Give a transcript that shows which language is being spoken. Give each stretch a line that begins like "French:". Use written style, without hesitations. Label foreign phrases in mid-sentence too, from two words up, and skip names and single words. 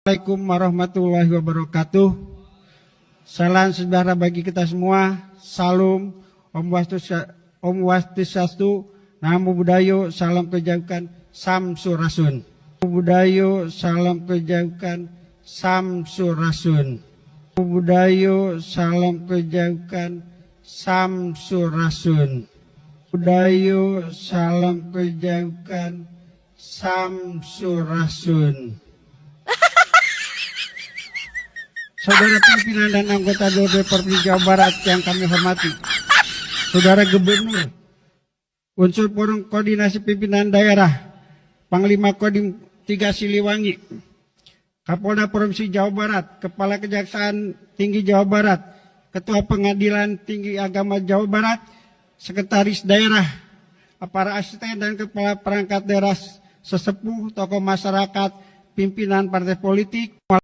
Arabic: السلام عليكم ورحمة الله وبركاته.
Indonesian: Salam sejahtera bagi kita semua. Salam
Sanskrit: Om Swastiastu,
Pali: Namo Buddhaya,
Indonesian: salam kebajikan, Samsurasun.
Pali: Namo Buddhaya,
Indonesian: salam kebajikan, Samsurasun.
Pali: Namo Buddhaya,
Indonesian: salam kebajikan, Samsurasun. Buddhaya, salam kebajikan, Samsurasun. Saudara pimpinan dan anggota DPRD Jawa Barat yang kami hormati, Saudara Gubernur, unsur forum koordinasi pimpinan daerah, Panglima Kodim 3 Siliwangi, Kapolda Provinsi Jawa Barat, Kepala Kejaksaan Tinggi Jawa Barat, Ketua Pengadilan Tinggi Agama Jawa Barat, Sekretaris Daerah, para asisten dan kepala perangkat daerah, sesepuh, tokoh masyarakat, pimpinan partai politik.